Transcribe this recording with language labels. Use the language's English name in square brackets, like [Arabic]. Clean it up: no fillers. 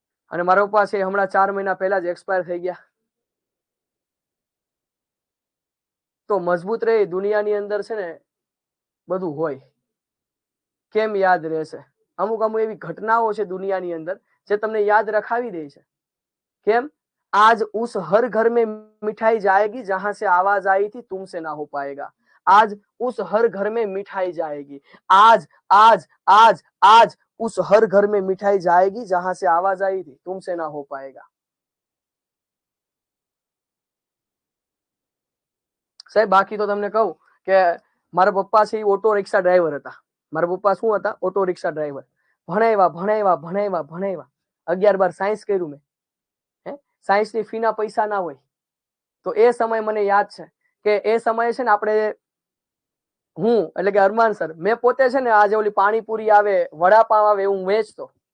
[Gujarati] અને મારા પપ્પા છે હમણાં 4 મહિના પહેલા જ એક્સપાયર થઈ ગયા. તો મજબૂત રહે દુનિયાની અંદર છે ને બધું હોય. કેમ યાદ રહેશે? અમુક એવી ઘટનાઓ છે દુનિયાની અંદર જે તમને યાદ રખાવી દે છે. કેમ? [Hindi] आज उस हर घर में मिठाई जाएगी जहां से आवाज आई थी तुमसे ना हो पाएगा. आज उस हर घर में मिठाई जाएगी. आज आज आज आज उस हर घर में मिठाई जाएगी जहां से आवाज आई थी तुमसे ना हो पाएगा. [Gujarati] સાહેબ બાકી તો તમને કહું કે મારા પપ્પા છે એ ઓટો રિક્ષા ડ્રાઈવર હતા. મારા પપ્પા શું હતા? Auto rickshaw driver. ભણાવ્યા 11-12 સાયન્સ કર્યું મેં. સાયન્સ ની ફી ના પૈસા ના હોય તો એ સમય મને યાદ છે કે એ સમયે છે ને આપણે હું એટલે કે અરમાન સર મેં પોતે છે ને આજે ઓલી પાણીપુરી આવે, વડાપાવ આવે હું વેચતો.